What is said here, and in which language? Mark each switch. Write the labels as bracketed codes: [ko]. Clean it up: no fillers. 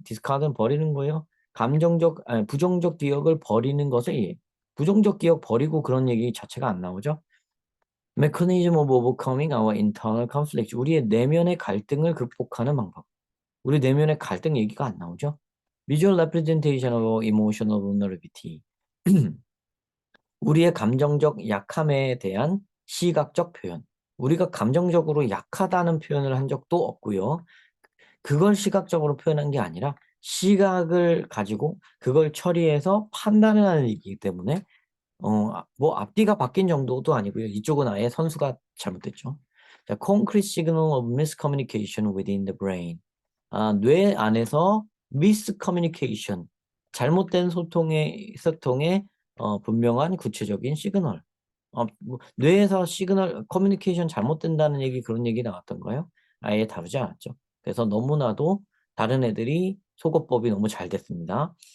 [ko] discard은 버리는 거예요. 감정적 부정적 기억을 버리는 것을 부정적 기억 버리고 그런 얘기 자체가 안 나오죠. [en] mechanism of overcoming our internal conflict. [ko] 우리의 내면의 갈등을 극복하는 방법. 우리 내면의 갈등 얘기가 안 나오죠. [en] visual representation of emotional vulnerability. [ko] 우리의 감정적 약함에 대한 시각적 표현. 우리가 감정적으로 약하다는 표현을 한 적도 없고요. 그걸 시각적으로 표현한 게 아니라 시각을 가지고 그걸 처리해서 판단을 하는 얘기이기 때문에 뭐 앞뒤가 바뀐 정도도 아니고요. 이쪽은 아예 선수가 잘못됐죠. [en] 자 concrete signal of miscommunication within the brain. [ko] 뇌 안에서 miscommunication 잘못된 소통의 분명한 구체적인 시그널. 뭐 뇌에서 시그널 커뮤니케이션 잘못된다는 얘기 그런 얘기 나왔던가요? 아예 다루지 않았죠. 그래서 너무나도 다른 애들이 속어법이 너무 잘 됐습니다.